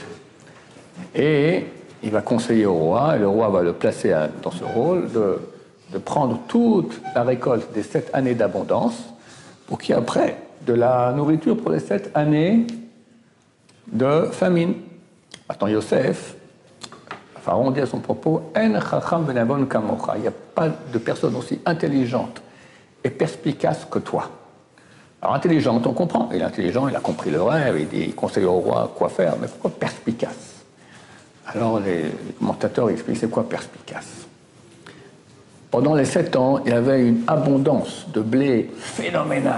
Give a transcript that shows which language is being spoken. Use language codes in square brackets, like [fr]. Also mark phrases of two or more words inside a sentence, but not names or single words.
[fr] Et il va conseiller au roi, et le roi va le placer dans ce rôle de prendre toute la récolte des 7 années d'abondance pour qu'il y ait après de la nourriture pour les 7 années de famine. Maintenant, Yosef, Pharaon dit à son propos, [he] אין חכם ונבון כמוך. [fr] Il n'y a pas de personne aussi intelligente et perspicace que toi. Alors, intelligente, on comprend. Il est intelligent, il a compris le rêve, il conseille au roi quoi faire, mais pourquoi perspicace? Alors, les commentateurs expliquent c'est quoi perspicace. Pendant les 7 ans, il y avait une abondance de blé phénoménale.